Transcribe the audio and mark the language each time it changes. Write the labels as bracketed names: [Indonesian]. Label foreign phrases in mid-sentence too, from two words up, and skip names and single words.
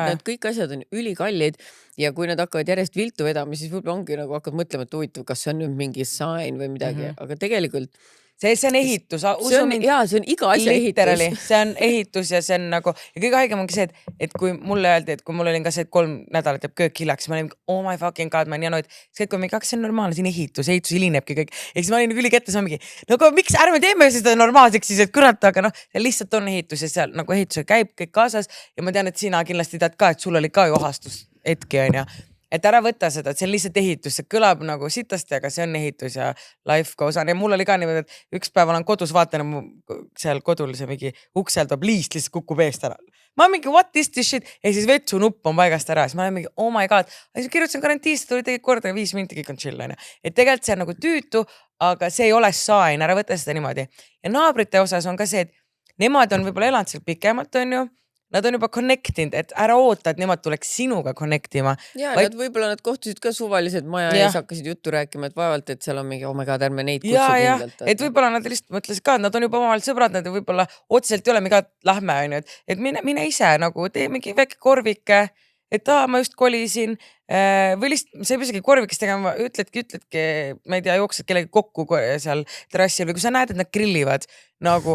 [Estonian] need kõik asjad on ülikallid ja kui nad hakkavad järjest viltu vedama, siis võib-olla ongi nagu hakkad mõtlema, et huvitav, kas see on nüüd mingi sign või midagi, aga tegelikult see on ehitus. See on iga asja ehitus. See on ehitus ja see on nagu, ja kõige haigem ongi see, et kui mulle öeldi, et kui mul oli ka see, et 3 nädalat jääb köök hiljaks, ma olin, [English] oh my fucking god, [Estonian] ma olen janoid, see, kui mingi, see on normaalne, siin ehitus hilinebki kõik. Ja siis ma olin ülikette, siis ma mingi, no aga miks ärme teeme seda normaalseks siis, et kurat, aga noh, lihtsalt on ehitus ja seal nagu ehitusel käib kõik kaasas ja ma tean, et sina kindlasti tead ka, et sul oli ka ju ahastus hetki, on ju. Et ära võtta seda, et see on lihtsalt ehitus, see kõlab nagu sitasti, aga see on ehitus ja [English] life goes on [Estonian] ja mul oli ka niimoodi, et üks päev olen kodus, vaatan seal kodul see mingi uksel tuleb liist lihtsalt kukub eest ära. Ma mingi [English] what is this shit [Estonian] ja siis vetsu nupp on paigast ära, siis ma olen mingi [English] oh my god, [Estonian] siis kirjutasin karantiinist, tuli tegelikult korda 5 minti, kõik on chill, on ju. Et tegelikult see on nagu tüütu, aga see ei ole sain, ära võtta seda niimoodi. Ja naabrite osas on ka see, et nemad on võib-olla elanud seal pikemalt, on ju. Nad on juba connectinud, et ära oota, et nemad tuleks sinuga connectima. Ja võib-olla nad kohtusid ka suvalised maja ees, hakkasid juttu rääkima, et vaevalt, et seal on mingi, [English] oh my god, [Estonian] ärme neid kutsu kindlalt. Et võib-olla nad lihtsalt mõtlesid ka, et nad on juba omavahel sõbrad, nad võib-olla otseselt ei ole mingi, lähme, on ju, et mine ise nagu, tee mingi väike korvike, et ma just kolisin või lihtsalt, sa ei pea isegi korvikest tegema, ütledki, ma ei tea, jooksed kellegi kokku seal terrassil või kui sa näed, et nad grillivad, nagu